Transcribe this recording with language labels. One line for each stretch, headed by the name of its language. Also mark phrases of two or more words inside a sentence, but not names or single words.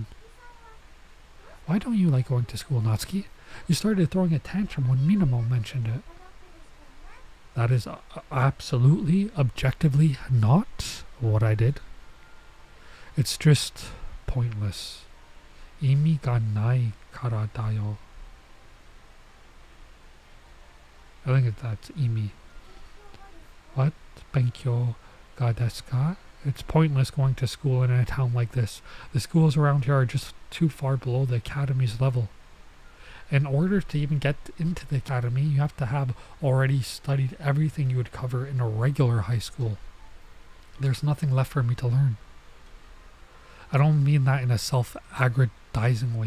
English: Why don't you like going to school, Natsuki? You started throwing a tantrum when Minamo mentioned it. That is absolutely, objectively not what I did. It's just pointless.
Japanese: 意味がないからだよ.
English: I think that's imi. What?
Japanese: 勉強がですか?
English: It's pointless going to school in a town like this. The schools around here are just too far below the academy's level. In order to even get into the academy, you have to have already studied everything you would cover in a regular high school. There's nothing left for me to learn. I don't mean that in a self-aggrandizing way.